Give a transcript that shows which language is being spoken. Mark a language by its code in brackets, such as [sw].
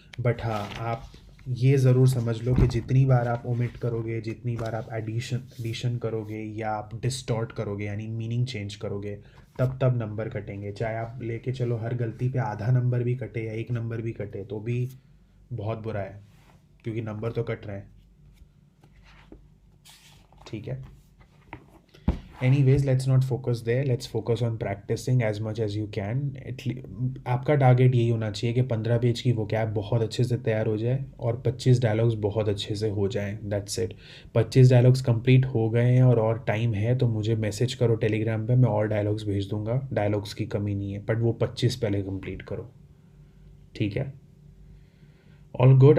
[hi] But हाँ, आप ये ज़रूर समझ लो कि जितनी बार आप ओमिट करोगे, जितनी बार आप एडिशन करोगे या आप डिस्टॉर्ट करोगे, यानी मीनिंग चेंज करोगे, तब नंबर कटेंगे. चाहे आप लेके चलो हर गलती पे आधा नंबर भी कटे या एक नंबर भी कटे, तो भी बहुत बुरा है, क्योंकि नंबर तो कट रहे हैं. ठीक है? [en] Anyways, let's not focus there. Let's focus on practicing as much as you can. [hi] आपका टारगेट यही होना चाहिए कि 15 पेज की vocab बहुत अच्छे से तैयार हो जाए और 25 डायलॉग्स बहुत अच्छे से हो जाएं. [en] That's it. [hi] 25 डायलॉग्स कंप्लीट हो गए हैं और टाइम है तो मुझे मैसेज करो टेलीग्राम पे, मैं और डायलॉग्स भेज दूंगा. डायलॉग्स की कमी नहीं है, बट वो 25 पहले कंप्लीट करो. ठीक है? [en] All good.